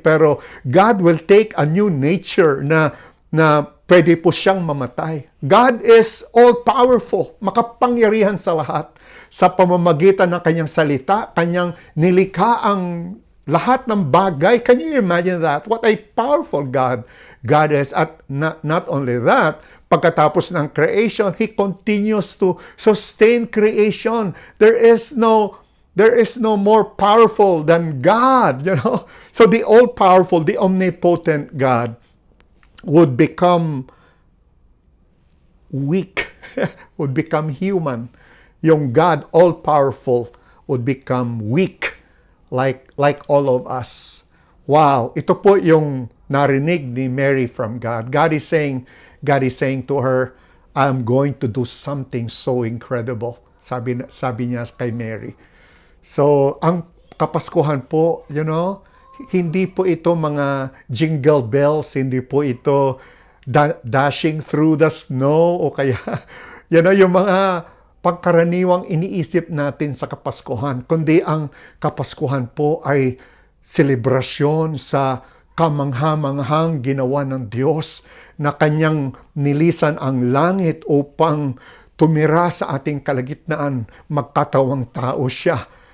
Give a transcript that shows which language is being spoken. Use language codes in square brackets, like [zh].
[tl] Pero [en] God will take a new nature [tl] na pwede po siyang mamatay. [en] God is all-powerful, [tl] makapangyarihan sa lahat. Sa pamamagitan ng kanyang salita, kanyang nilikha ang lahat ng bagay. [en] Can you imagine that? What a powerful God God is. At not only that, [tl] pagkatapos ng [en] creation, He continues to sustain creation. There is no more powerful than God, So the all-powerful, the omnipotent God would become weak, would become human. Yung God, all-powerful, would become weak, like all of us. [tl] Wow, ito po yung narinig ni Mary [en] from God. God is saying to her, I'm going to do something so incredible. [tl] Sabi niya kay Mary. So, ang Kapaskuhan po, hindi po ito mga jingle bells, hindi po ito [en] dashing through the snow, [tl] o kaya, yung mga pangkaraniwang iniisip natin sa Kapaskuhan, kundi ang Kapaskuhan po ay selebrasyon sa kamangha-manghang ginawa ng Diyos na kanyang nilisan ang langit upang tumira sa ating kalagitnaan, magkatawang tao siya.